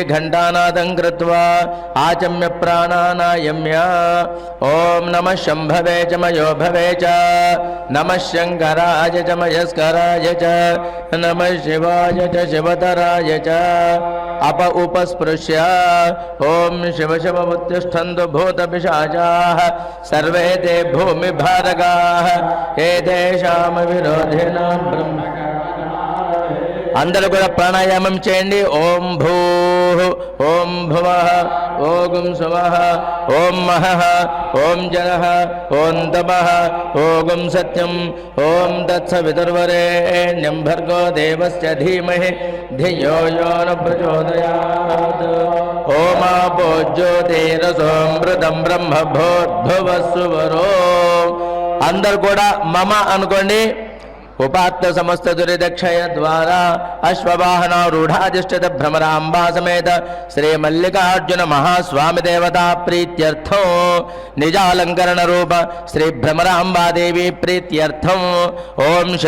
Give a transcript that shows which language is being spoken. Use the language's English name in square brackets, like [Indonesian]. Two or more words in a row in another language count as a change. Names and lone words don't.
[Sanskrit] घण्टानादं कृत्वा आचम्य प्राणानायम्य ओम नमः शंभवे च मयो भवे च नमः शंकराय च मयस्कराय च नमः शिवाय च शिवतराय च अप उपस्पृश्य ओम शिव शिव उत्तिष्ठन्तु भूतपिशाचाः सर्वे ते भूमिभारगाः एतेषां विरोधिना ब्रह्म [Telugu] అందరూ కూడా ప్రాణాయామం చేయండి. [Sanskrit] ఓం భూ ఓం భువః ఓం సువః ఓం మహః ఓం జనః ఓం తపః ఓం సత్యం ఓం తత్సవితుర్వరేణ్యం భర్గో దేవస్య ధీమహి ధియో యో న ప్రచోదయాత్. ఓమాపో జ్యోతిరసోమృతం బ్రహ్మ భూర్భువస్సువరో. [Telugu] అందరూ కూడా మమ అనుకోండి. [Sanskrit] उपात्त समस्त दुरिदक्षय द्वारा अश्ववाहनारूढ़ाधिष्ठित भ्रमरांबा समेत श्री मल्लिकार्जुन महास्वामी देवता प्रीत्यर्थो निजालंकरण रूप श्री भ्रमरांबा देवी प्रीत्यर्थम ओम शिव